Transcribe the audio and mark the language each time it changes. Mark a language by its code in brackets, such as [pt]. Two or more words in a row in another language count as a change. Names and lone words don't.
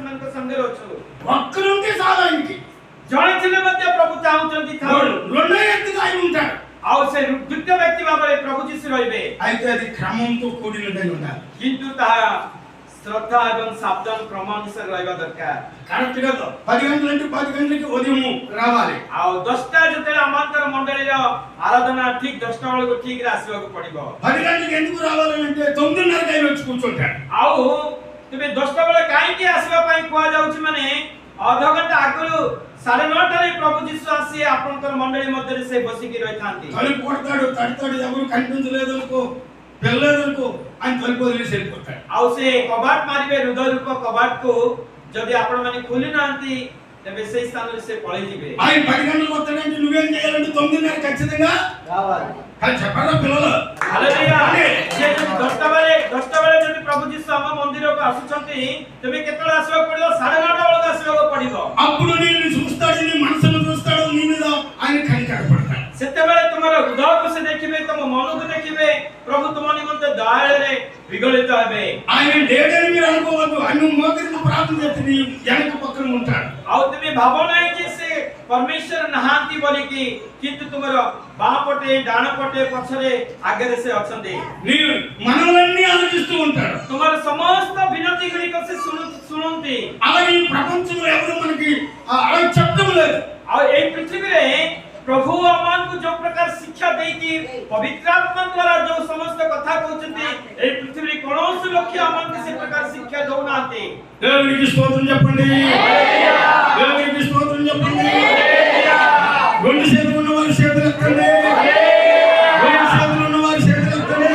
[or] संगे ଅଛୁ [te] ఒక్కరుంటే చాలు ఆయనకి. [or] ଜଣେ ଥିଲେ ମଧ୍ୟ ପ୍ରଭୁ ଚାହୁଁଛନ୍ତି ଥାଉ [te] రెండో వ్యక్తిగా ఆయన ఉంటాడు. [or] ଆଉ ସେ ଦ୍ୱିତୀୟ ବ୍ୟକ୍ତି ଭାବରେ ପ୍ରଭୁ ଯୀଶୁ ରହିବେ [te] అయితే అది క్రమంతో కూడినదై ఉండాలి. [or] କିନ୍ତୁ ତାହା ଶ୍ରଦ୍ଧା ଏବଂ ସାବଧାନ କ୍ରମ ଅନୁସାରେ ରହିବା ଦରକାର [te] కరెక్ట్ గా 10 గంటలంటే 10 గంటలకి ఉదయం రావాలి. [or] ଆଉ 10ଟା ଯେତେବେଳେ ଆମଙ୍କର ମଣ୍ଡଳୀର ଆରାଧନା ଠିକ 10ଟା ବେଳକୁ ଠିକରେ ଆସିବାକୁ ପଡିବ [te] 10 గంటలకు ఎందుకు రావాలంటే 9:30కి ఆయన వచ్చి కూర్చుంటాడు. [or] ଆଉ ତେବେ 10ଟା ବେଳେ କାହିଁକି ଆସିବା ପାଇଁ କୁହାଯାଉଛି ମାନେ ଅଧଘଣ୍ଟା ଆଗରୁ 9:30ରେ ପ୍ରଭୁ ଯୀଶୁ ଆସି ଆପଣଙ୍କର ମଣ୍ଡଳୀ ମଧ୍ୟରେ ସେ ବସିକି ରହିଥାନ୍ତି [te] తలుపు కొడతాడు, తడతాడు, ఎవరు కనిపించలేదనుకో, వెళ్ళలేదనుకో ఆయన తలుపు వదిలేసి వెళ్ళిపోతాడు. [or] ଆଉ ସେ କବାଟ ମାରିବେ ହୃଦୟ ରୂପ କବାଟକୁ ଯଦି ଆପଣ ମାନେ ଖୋଲି ନାହାନ୍ତି ତେବେ ସେଇ ସ୍ଥାନରୁ ସେ ପଳେଇ ଯିବେ [te] ఆయన 10 గంటలకు వస్తాడంటే నువ్వేం చేయాలంటే 9:30 ఖచ్చితంగా రావాలి. కానీ చెప్పరా పిల్లలు? [or] ହାଲେଲୁୟା ସେ ଯଦି 10ଟା ବେଳେ ଯଦି ପ୍ରଭୁ ଯୀଶୁ ଆମ ମନ୍ଦିରକୁ ଆସୁଛନ୍ତି ତେବେ କେତେବେଳେ ଆସିବାକୁ ପଡିବ 9:30 ବେଳକୁ ଆସିବାକୁ ପଡିବ [te] అప్పుడు నిన్ను చూస్తాడు, నీ మనసును చూస్తాడు, నీ మీద ఆయన కనికరపడతాడు. [or] ସେତେବେଳେ ତୁମର ହୃଦୟକୁ ସେ ଦେଖିବେ ତମ ମନକୁ ଦେଖିବେ ପ୍ରଭୁ ତୁମ ନିମନ୍ତେ ଦୟାଳରେ ବିଗଳିତ ହେବେ [te] ఆయన లేడని మీరు అనుకోవద్దు. ఆయన మోకరిని ప్రార్థన చేస్తే నీ వెనక పక్కన ఉంటాడు. [or] ଆଉ ତୁମେ ଭାବ ନାହିଁ ଯେ ସେ ପରମେଶ୍ୱର ନାହାନ୍ତି ବୋଲିକି କିନ୍ତୁ ତୁମର ବାଁ ପଟେ ଡାହାଣ ପଟେ ପଛରେ ଆଗରେ ସେ ଅଛନ୍ତି [te] నీ మనలన్నీ ఆలోచిస్తూ ఉంటాడు. [or] ତୁମର ସମସ୍ତ ବିନତି ଗୁଡ଼ିକ ସେ ଶୁଣନ୍ତି [te] అలాగే ఈ ప్రపంచంలో ఎవరు మనకి అలా చెప్పడం లేదు. [or] ଆଉ ଏଇ ପୃଥିବୀରେ ପ୍ରଭୁ ଆମମାନଙ୍କୁ ଯୋଉ ପ୍ରକାର ଶିକ୍ଷା ଦେଇକି ପବିତ୍ର ଆତ୍ମା ଦ୍ୱାରା ଯୋଉ ସମସ୍ତ କଥା କହୁଛନ୍ତି ଏଇ ପୃଥିବୀରେ କୌଣସି ଲୋକ ଆମମାନଙ୍କୁ ସେ ପ୍ରକାର ଶିକ୍ଷା ଦଉନାହାନ୍ତି [te] దేవునికి స్తోత్రం చెప్పండి. దేవునికి స్తోత్రం చెప్పండి. రెండు చేతులు ఉన్నవారు చేతులు ఎత్తండి. రెండు చేతులు ఉన్నవారు చేతులు ఎత్తండి.